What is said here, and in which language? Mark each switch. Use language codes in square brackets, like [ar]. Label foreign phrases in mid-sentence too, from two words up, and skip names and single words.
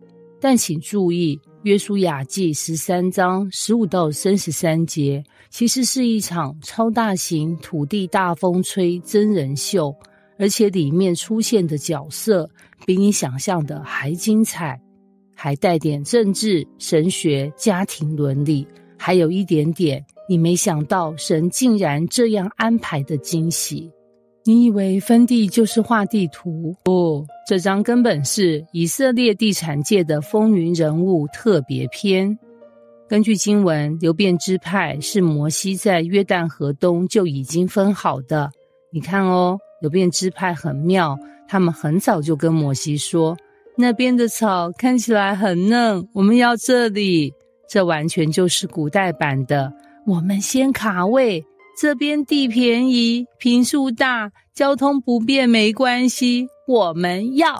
[zh] 但請注意，約書亞記13章15到33節其實是一場超大型土地大風吹真人秀，而且裡面出現的角色比你想象的還精彩，還帶點政治、神學、家庭倫理，還有一點點你沒想到神竟然這樣安排的驚喜。你以為分地就是畫地圖？不，這章根本是以色列地產界的風雲人物特別篇。根據經文，流便支派是摩西在約旦河東就已經分好的。你看哦，流便支派很妙，他們很早就跟摩西說，那邊的草看起來很嫩，我們要這裡。這完全就是古代版的我們先卡位，這邊地便宜，坪數大，交通不便沒關係，我們要。